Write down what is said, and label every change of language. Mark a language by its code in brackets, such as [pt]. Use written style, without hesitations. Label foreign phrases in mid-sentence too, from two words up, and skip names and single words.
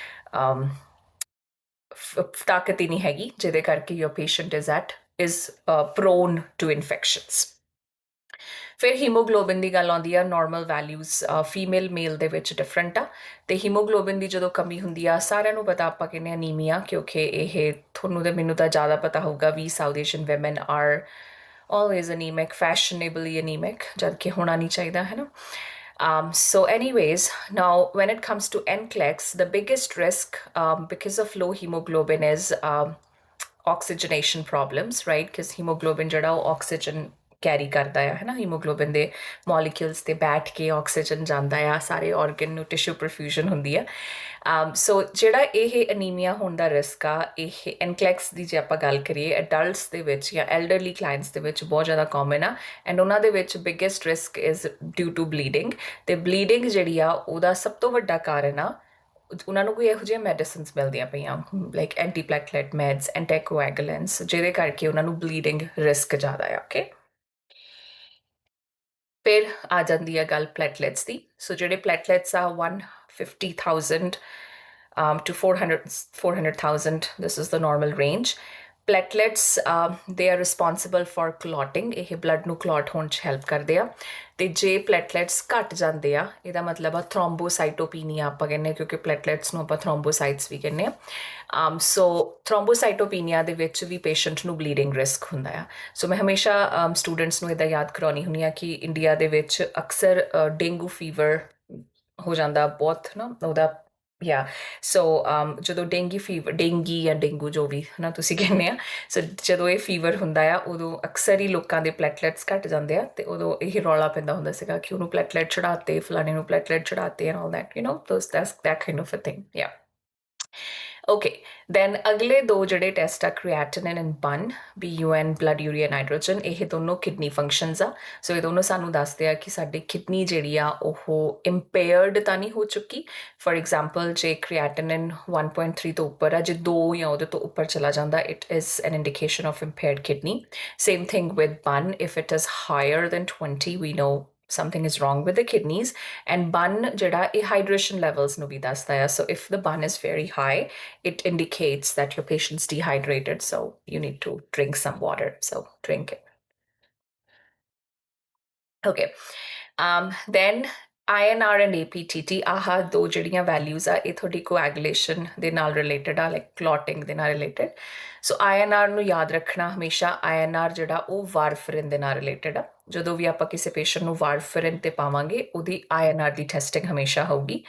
[pa] ਤਾਕਤ ਹੀ ਨਹੀਂ ਹੈਗੀ ਜਿਹਦੇ ਕਰਕੇ [en] your patient is prone to infections [pa] ਫਿਰ ਹੀਮੋਗਲੋਬਿਨ ਦੀ ਗੱਲ ਆਉਂਦੀ ਆ [en] normal values female male [pa] ਦੇ ਵਿੱਚ ਡਿਫਰੈਂਟ ਆ ਤੇ ਹੀਮੋਗਲੋਬਿਨ ਦੀ ਜਦੋਂ ਕਮੀ ਹੁੰਦੀ ਆ ਸਾਰਿਆਂ ਨੂੰ ਪਤਾ ਆਪਾਂ ਕਹਿੰਦੇ ਅਨੀਮੀਆ ਕਿਉਂਕਿ ਇਹ ਤੁਹਾਨੂੰ ਤੇ ਮੈਨੂੰ ਤਾਂ ਜ਼ਿਆਦਾ ਪਤਾ ਹੋਊਗਾ ਵੀ [en] South Asian women are always anemic fashionably anemic [pa] ਜਦ ਕਿ ਹੋਣਾ ਨਹੀਂ ਚਾਹੀਦਾ ਹੈ ਨਾ [en] So anyways, now when it comes to NCLEX, the biggest risk because of low hemoglobin is oxygenation problems, right? Because hemoglobin [pa] jada [en] oxygen carry [pa] ਕਰਦਾ ਹੈ ਨਾ ਹੀਮੋਗਲੋਬਿਨ ਦੇ ਮੋਲੀਕਿਊਲਸ ਤੇ ਬੈਠ ਕੇ ਆਕਸੀਜਨ ਜਾਂਦਾ ਆ ਸਾਰੇ ਆਰਗਨ ਨੂੰ [en] tissue perfusion [pa] ਹੁੰਦੀ ਆ ਸੋ ਜਿਹੜਾ ਇਹ ਅਨੀਮੀਆ ਹੋਣ ਦਾ ਰਿਸਕ ਆ ਇਹ NCLEX ਦੀ ਜੇ ਆਪਾਂ ਗੱਲ ਕਰੀਏ ਅਡਲਟਸ ਦੇ ਵਿੱਚ ਜਾਂ [en] elderly clients [pa] ਦੇ ਵਿੱਚ ਬਹੁਤ ਜ਼ਿਆਦਾ ਕਾਮਨ ਆ ਐਂਡ ਉਹਨਾਂ ਦੇ ਵਿੱਚ [en] biggest risk is due to bleeding [pa] ਤੇ ਬਲੀਡਿੰਗ ਜਿਹੜੀ ਆ ਉਹਦਾ ਸਭ ਤੋਂ ਵੱਡਾ ਕਾਰਨ ਆ ਉਹਨਾਂ ਨੂੰ ਕੋਈ ਇਹੋ ਜਿਹੀਆਂ ਮੈਡੀਸਿਨਸ ਮਿਲਦੀਆਂ ਪਈਆਂ [en] like antiplatelet meds, anticoagulants, [pa] ਜਿਹਦੇ ਕਰਕੇ ਉਹਨਾਂ ਨੂੰ [en] bleeding risk [pa] ਜ਼ਿਆਦਾ ਆ। ਓਕੇ, ਫਿਰ ਆ ਜਾਂਦੀ ਹੈ ਗੱਲ ਪਲੇਟਲੇਟਸ ਦੀ। ਸੋ ਜਿਹੜੇ ਪਲੇਟਲੇਟਸ ਆ [en] 150,000 to 400,000, this is the normal range. Platelets, they are responsible for clotting, [pa] ਇਹ blood ਨੂੰ clot ਹੋਣ 'ਚ help ਕਰਦੇ ਆ। ਤੇ ਜੇ ਪਲੇਟਲੇਟਸ ਘਟ ਜਾਂਦੇ ਆ, ਇਹਦਾ ਮਤਲਬ ਆ ਥ੍ਰੋਮਬੋਸਾਈਟੋਪੀਨੀਆ ਆਪਾਂ ਕਹਿੰਦੇ ਹਾਂ, ਕਿਉਂਕਿ ਪਲੇਟਲੇਟਸ ਨੂੰ ਆਪਾਂ ਥ੍ਰੋਮਬੋਸਾਈਟਸ ਵੀ ਕਹਿੰਦੇ ਆ। ਸੋ ਥ੍ਰੋਮਬੋਸਾਈਟੋਪੀਨੀਆ ਦੇ ਵਿੱਚ ਵੀ ਪੇਸ਼ੈਂਟ ਨੂੰ [en] bleeding risk [pa] ਹੁੰਦਾ ਆ। ਸੋ ਮੈਂ ਹਮੇਸ਼ਾ ਸਟੂਡੈਂਟਸ ਨੂੰ ਇੱਦਾਂ ਯਾਦ ਕਰਾਉਣੀ ਹੁੰਦੀ ਆ ਕਿ ਇੰਡੀਆ ਦੇ ਵਿੱਚ ਅਕਸਰ [en] dengue fever [pa] ਹੋ ਜਾਂਦਾ ਬਹੁਤ ਨਾ ਉਹਦਾ। ਸੋ ਜਦੋਂ ਡੇਂਗੀ ਜਾਂ ਡੇਂਗੂ ਜੋ ਵੀ ਹੈ ਨਾ ਤੁਸੀਂ ਕਹਿੰਦੇ ਆ, ਸੋ ਜਦੋਂ ਇਹ ਫੀਵਰ ਹੁੰਦਾ ਆ ਉਦੋਂ ਅਕਸਰ ਹੀ ਲੋਕਾਂ ਦੇ ਪਲੇਟਲੇਟਸ ਘਟ ਜਾਂਦੇ ਆ, ਤੇ ਉਦੋਂ ਇਹ ਰੌਲਾ ਪੈਂਦਾ ਹੁੰਦਾ ਸੀਗਾ ਕਿ ਉਹਨੂੰ ਪਲੇਟਲੇਟ ਚੜਾਤੇ, ਫਲਾਣੇ ਨੂੰ ਪਲੇਟਲੇਟ ਚੜਾਤੇ [en] and all that, you know, that's that kind of a thing. Yeah. Okay, then [pa] ਅਗਲੇ ਦੋ ਜਿਹੜੇ ਟੈਸਟ ਆ [en] creatinine and BUN, [pa] BUN, [en] blood urea nitrogen, [pa] ਇਹ ਦੋਨੋਂ [en] kidney functions [pa] ਆ। ਸੋ ਇਹ ਦੋਨੋਂ ਸਾਨੂੰ ਦੱਸਦੇ ਆ ਕਿ ਸਾਡੀ ਕਿਡਨੀ ਜਿਹੜੀ ਆ ਉਹ ਇੰਪੇਅਰਡ ਤਾਂ ਨਹੀਂ ਹੋ ਚੁੱਕੀ। [en] for example [pa] ਜੇ ਕ੍ਰੀਏਟਿਨਿਨ 1.3 ਤੋਂ ਉੱਪਰ ਆ, ਜੇ 2 ਜਾਂ ਉਹਦੇ ਤੋਂ ਉੱਪਰ ਚਲਾ ਜਾਂਦਾ, [en] it is an indication of impaired kidney. Same thing with BUN, if it is higher than 20, we know something is wrong with the kidneys. And bun [pa] ਜਿਹੜਾ ਇਹ [en] hydration levels [pa] ਨੂੰ ਵੀ ਦੱਸਦਾ ਆ। [en] So if the bun is very high, it indicates that your patient's dehydrated, so you need to drink some water. So drink it. Okay. Then INR and APTT, [pa] ਆਹ ਦੋ ਜਿਹੜੀਆਂ ਵੈਲਿਊਜ਼ ਆ, ਇਹ ਤੁਹਾਡੀ ਕੋਐਗੂਲੇਸ਼ਨ ਦੇ ਨਾਲ ਰਿਲੇਟਡ ਆ, [en] like clotting [pa] ਦੇ ਨਾਲ ਰਿਲੇਟਡ। ਸੋ INR ਨੂੰ ਯਾਦ ਰੱਖਣਾ ਹਮੇਸ਼ਾ, INR ਜਿਹੜਾ ਉਹ ਵਾਰਫਰਿਨ ਦੇ ਨਾਲ ਰਿਲੇਟਡ ਆ। ਜਦੋਂ ਵੀ ਆਪਾਂ ਕਿਸੇ ਪੇਸ਼ੈਂਟ ਨੂੰ ਵਾਰਫਰਿਨ ਤੇ ਪਾਵਾਂਗੇ, ਉਹਦੀ INR ਦੀ ਟੈਸਟਿੰਗ ਹਮੇਸ਼ਾ ਹੋਊਗੀ।